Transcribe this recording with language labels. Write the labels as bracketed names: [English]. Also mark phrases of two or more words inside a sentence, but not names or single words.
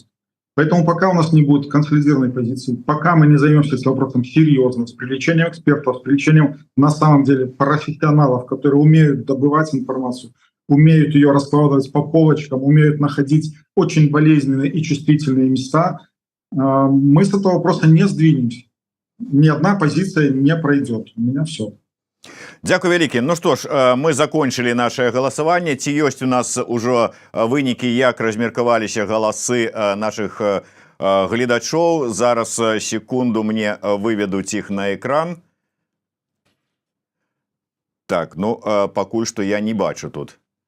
[Russian] Поэтому пока у нас не будет консолидированной позиции, пока мы не займемся этим вопросом серьезно, с привлечением экспертов, с привлечением на самом деле профессионалов, которые умеют добывать информацию, умеют ее раскладывать по полочкам, умеют находить очень болезненные и чувствительные места, мы с этого вопроса не сдвинемся. Ни одна позиция не пройдет. У меня все. [Belarusian] Дякую вялікі. Ну што ж, мы закончылі наше галасаванне. Ці ёсць у нас ужо вынікі, як размеркаваліся галасы нашых гледачоў? Зараз секунду, мне выведуць іх на экран. Так, ну пакуль што я не бачу тут.